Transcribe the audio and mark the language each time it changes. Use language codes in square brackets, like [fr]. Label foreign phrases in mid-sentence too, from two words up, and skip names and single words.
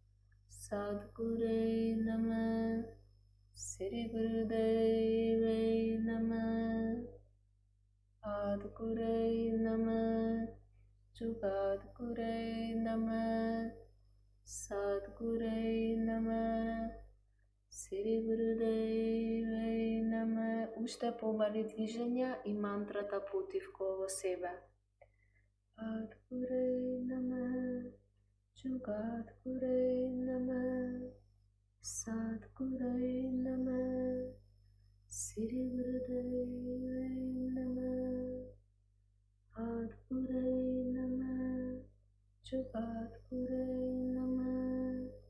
[sa] सद्गुरे नमः। श्री गुरुदेवे नमः. आद्गुरे नमः। जुगाद्गुरे नमः. सद्गुरे नमः। श्री गुरुदेवे नमः. [mk] Уште помали движења и мантрата потивко во себе. [sa] आद्गुरे नमः। जुगाद्गुरे नमः. सद्गुरे नमः। श्री गुरुदेवे नमः. आद्गुरे नमः। जुगाद्गुरे नमः.